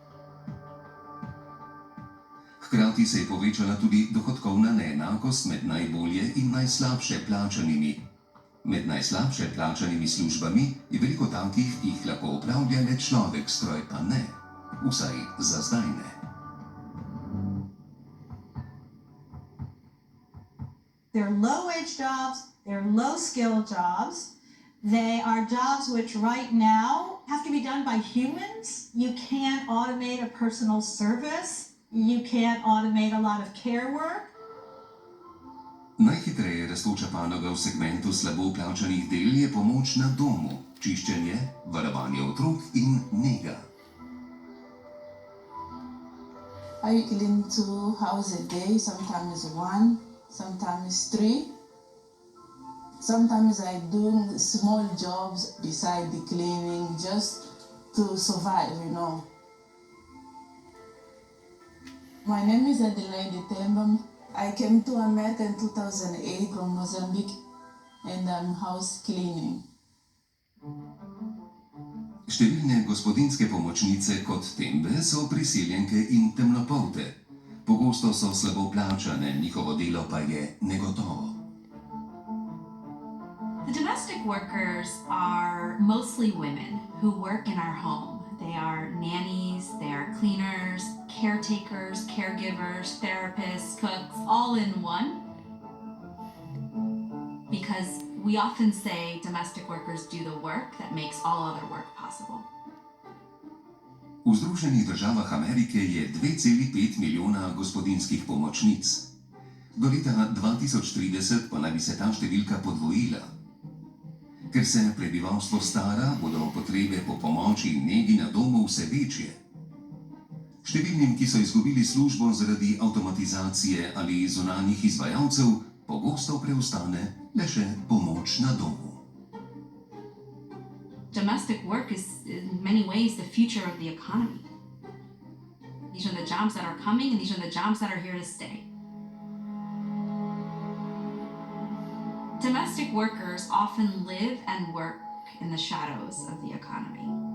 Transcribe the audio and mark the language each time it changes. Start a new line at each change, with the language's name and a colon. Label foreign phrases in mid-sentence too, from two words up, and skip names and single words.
Slovenian: Hkrati se je povečala tudi dohodkovna neenakost med najbolje in najslabše plačanimi. Med najslabše plačanimi službami je veliko takih, ki jih lahko opravlja le človek, stroj pa ne. Vsaj za zdaj ne.
English: They're low-wage jobs, they're low-skill jobs. They are jobs which right now have to be done by humans. You can't automate a personal service. You can't automate a lot of care work.
Slovenian: Najhitreje rastoča panoga v segmentu slabo plačanih del je pomoč na domu, čiščenje, varovanje otrok in nega.
English: I clean 2 houses a day, sometimes 1, sometimes 3. Sometimes I do small jobs beside the cleaning just to survive, you know. My name is Adelaide Tembam. I came to America in 2008 from Mozambique and I'm house cleaning.
Slovenian: Številne gospodinjske pomočnice kot Tembe so priseljenke in temnopolte. Pogosto so slabo plačane, njihovo delo pa je negotovo.
English: The domestic workers are mostly women who work in our home. They are nannies, they are cleaners, caretakers, caregivers, therapists, cooks, all in one. Because we often say domestic workers do the work that makes all other work possible.
Slovenian: V Združenih državah Amerike je 2,5 milijona gospodinjskih pomočnic. Do leta 2030 pa naj bi se ta številka podvojila. Ker se prebivalstvo stara, bodo potrebe po pomoči in negi na domu vse večje. Številnim, ki so izgubili službo zaradi avtomatizacije ali zunanjih izvajalcev, pogosto preostane le še pomoč na domu.
English: Domestic work is in many ways the future of the economy. These are the jobs that are coming and these are the jobs that are here to stay. Domestic workers often live and work in the shadows of the economy.